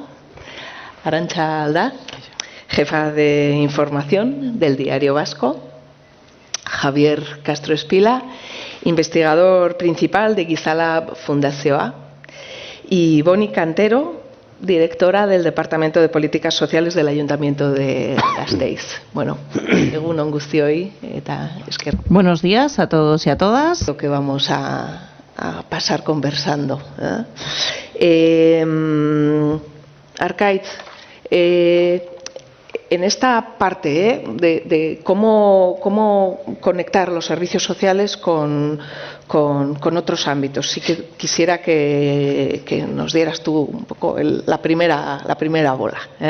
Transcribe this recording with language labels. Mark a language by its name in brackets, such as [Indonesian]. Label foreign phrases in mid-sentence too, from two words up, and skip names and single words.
[Spanish] Arantxa Alda, jefa de información del Diario Vasco. Javier Castro Espila, investigador principal de Gizalab Fundazioa. Y Boni Cantero, directora del Departamento de Políticas Sociales del Ayuntamiento de Gasteiz. [Basque] Bueno, egun on guztioi eta esker. [Spanish] Buenos días a todos y a todas. Lo que vamos a pasar conversando. Arkaitz, en esta parte de cómo conectar los servicios sociales con otros ámbitos, sí que quisiera que nos dieras tú un poco la primera bola.